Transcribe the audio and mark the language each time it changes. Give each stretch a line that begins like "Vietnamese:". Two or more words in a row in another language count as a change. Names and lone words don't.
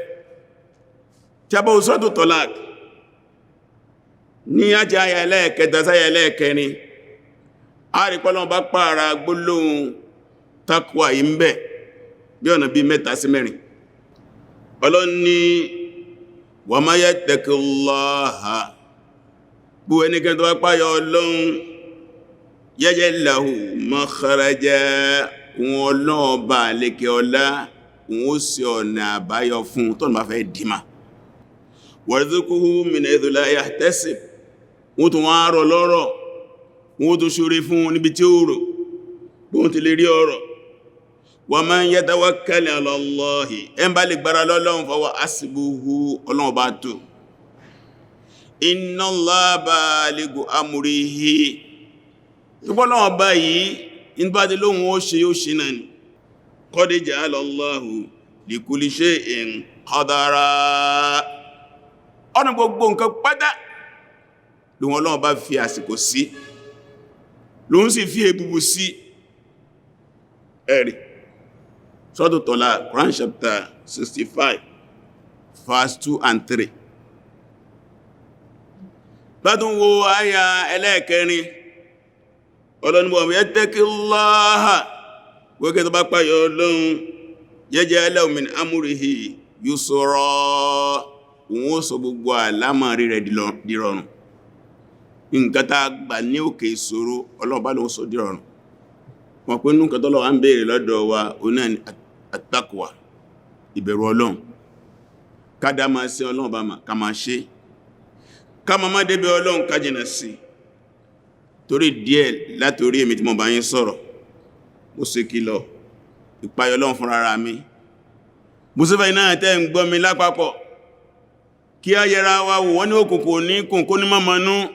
Yoruba: Tí a bá wo Suratu Talaq, ní ajá ayà ẹlẹ́ẹ̀kẹta sáyà ẹlẹ́ẹ̀kẹrin, a rí pé Ọlọ́run bá pààrà gbólóhùn takwa yìí ń bẹ bí ọ̀nà bí 3 sí 4. Ọlọ́run ní
Arabic: ومن يتق الله,
Yoruba: bú ẹnikẹ́ni tó bá páyà Ọlọ́run,
Arabic: يجعل له مخرجا,
Yoruba: wọn Ọlọ́run bá lékè ọlá, wọn ó ṣe ọ̀nà àbáyọ fún tọ́nà bá fẹ́ dìímà.
Arabic: ويرزقه من حيث لا يحتسب,
Yoruba: wọ́n tún wọ́n rọ̀ lọ́rọ̀, wọ́n tún ṣoore fún níbi tí ó rò bóhun ti lè rí ọ̀rọ̀.
Arabic: ومن يتوكل على الله,
Yoruba: ẹn bá lè gbára lọ́lọ́run
Arabic: فهو حسبه,
Yoruba: Ọlọ́run bá tó.
Arabic: إن الله بالغ أمره,
Yoruba: tó bọ́ lọ́wọ́ báyìí in bá dé lóhun ó ṣe náà ni.
Arabic: قد جعل الله لكل شيء قدرا,
Yoruba: ọ̀nà gbogbo nǹkan pátá lóhun Ọlọ́run bá fi àsìkò sí, lóhun sì fi èbùbù sí.
English: Ẹ̀rì Suratu Talaq, Quran chapter 65 verse 2 and 3.
Yoruba: Bátún wo àyà ẹlẹ́ẹ̀kẹrin, Ọlọ́run
Arabic: ومن يتق الله,
Yoruba: wọ́kẹ́ tó bá páyà Ọlọ́run,
Arabic: يجعل له من أمره يسرا,
Yoruba: wọ́n sọ gbogbo àlámọ̀rí rẹ̀ dìrọ̀rùn. Nǹkan tá gbà ní òkè ìṣòro, Ọlọ́run bá lóun sọ dìrọ̀rùn. Wọ́n pín nǹkan tọ́lọ́run á ń béèrè lọ́dọ̀ wa, ó náà ni at-taqwa, ìbẹ̀rù Ọlọ́run. Ká dá máa ṣe Ọlọ́run bá máa ká máa ṣe, ká máa má débi Ọlọ́run ká jìnà sí. Torí díẹ̀ látorí èmi tí mo bá yín sọ̀rọ̀, mo ṣe kìlọ̀ ìpayọ̀ Ọlọ́run fún rárá mi. Mo sì fẹ́ iná tẹ́ ń gbọ́ mi lápapọ̀, kí a yẹra wa wò wọ́n ní òkùnkùn ní kùnkùn ní mọ́mọ́nú.